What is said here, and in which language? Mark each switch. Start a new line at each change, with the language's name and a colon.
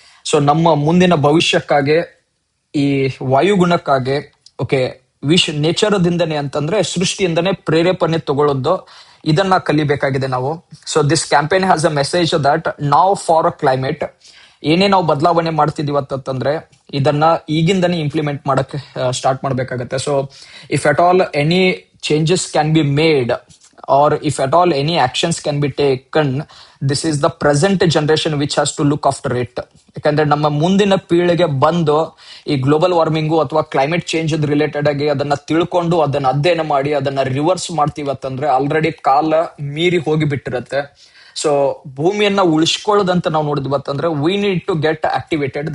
Kannada: So ನಮ್ಮ ಮುಂದಿನ ಭವಿಷ್ಯಕ್ಕಾಗಿ, ಈ ವಾಯುಗುಣಕ್ಕಾಗಿ, ಓಕೆ, ನೇಚರದಿಂದನೇ ಅಂತಂದ್ರೆ ಸೃಷ್ಟಿಯಿಂದನೇ ಪ್ರೇರೇಪಣೆ ತಗೊಳ್ಳೋದು, ಇದನ್ನ ಕಲಿಬೇಕಾಗಿದೆ ನಾವು.
English: so this campaign has a message that ನಾವ್ for climate
Kannada: ಏನೇ ನಾವು ಬದಲಾವಣೆ ಮಾಡ್ತಿದೀವಿ ಅಂತಂದ್ರೆ ಇದನ್ನ ಈಗಿಂದನೇ ಇಂಪ್ಲಿಮೆಂಟ್ ಮಾಡಕ್ಕೆ ಸ್ಟಾರ್ಟ್ ಮಾಡ್ಬೇಕಾಗತ್ತೆ.
English: So if at all any changes can be made or if at all any actions can be taken, this is the present generation which has to look after it.
Kannada: ಯಾಕಂದ್ರೆ ನಮ್ಮ ಮುಂದಿನ ಪೀಳಿಗೆ ಬಂದು ಈ global warming ಅಥವಾ climate change related ಆಗಿ ಅದನ್ನ ತಿಳ್ಕೊಂಡು ಅದನ್ನ ಅಧ್ಯಯನ ಮಾಡಿ ಅದನ್ನ ರಿವರ್ಸ್ ಮಾಡ್ತೀವಿ ಅಂತಂದ್ರೆ ಆಲ್ರೆಡಿ ಕಾಲ ಮೀರಿ ಹೋಗಿ ಬಿಟ್ಟಿರತ್ತೆ. ಸೊ ಭೂಮಿಯನ್ನ ಉಳಿಸ್ಕೊಳ್ಳೋದಂತ ನಾವು ನೋಡಿದ್ವತ್ತಂದ್ರೆ
English: We need to get activated.